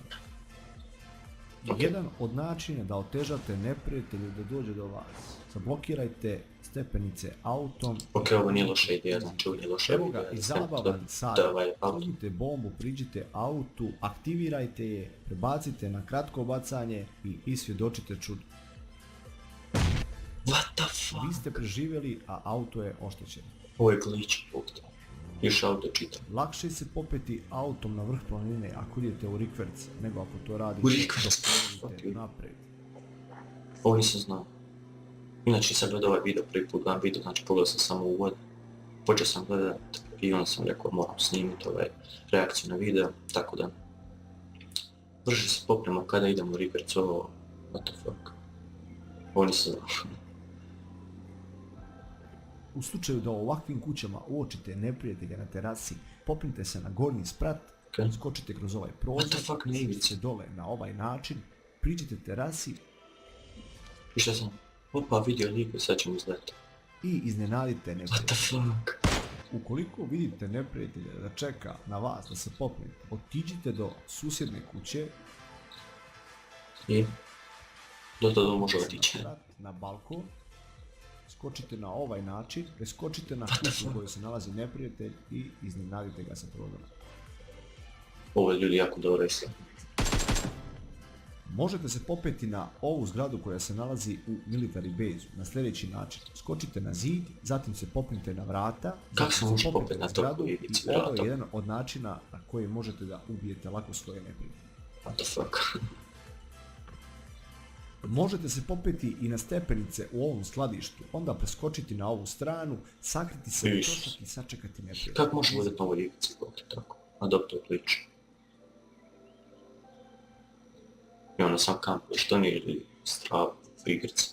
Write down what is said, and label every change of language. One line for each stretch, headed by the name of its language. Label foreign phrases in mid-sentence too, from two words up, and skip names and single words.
Bosnian: Jedan od načina da otežate neprijatelju da dođe do vas. Zablokirajte stepenice autom. Ok, ovo nije loša ideja, znači ovo nije loša ideja. Evo ga i zabavan sad. Uzmite bombu, priđite autu, aktivirajte je, prebacite na kratko bacanje i isvjedočite čudo.
English: What the fuck?
Bosnian: Vi ste preživjeli, a auto je oštećen. Ovo je glitch, pokta. Još auto čitam. Lakše se popeti autom na vrh planine ako idete u rikverc, nego ako to radite naprijed. Ovo nisam znao. Inače sam gledao ovaj video, prvi put gledam video, znači pogledao sam samo uvod. Počeo sam gledat i onda sam rekao moram snimiti ovaj reakciju na video, tako da brže se popnemo kada idemo u rikverc, ovo,
English: what the fuck.
Bosnian: Ovo nisam znao. U slučaju da u ovakvim kućama uočite neprijatelja na terasi, popnite se na gornji sprat, skočite kroz ovaj prozor, sjedite dole na ovaj način, priđite terasi i šta sam? Opa, vidio liko, sad ćemo izgledati. I iznenadite neprijatelja.
English: What the fuck?
Bosnian: Ukoliko vidite neprijatelja da čeka na vas da se popnete, otiđite do susjedne kuće i do može otići. Na balkon, skočite na ovaj način, preskočite na kuću u kojoj se nalazi neprijatelj i iznenadite ga sa prozora. Ovo je ljudi jako dobro isla. Možete se popeti na ovu zgradu koja se nalazi u
English: military base
Bosnian: na sljedeći način. Skočite na zid, zatim se popnite na vrata, kako se može popeti na to i ovo je jedan od načina na koji možete da ubijete lako svoje neprijatelje.
English: What the fuck?
Bosnian: Možete se popeti i na stepenice u ovom skladištu, onda preskočiti na ovu stranu, sakriti se u čošak i sačekati neprijatelja. Kako može budeti na ovoj igrici, tako? A dobro, to je klič. I onda sam kampaš, to nije strava u igrici.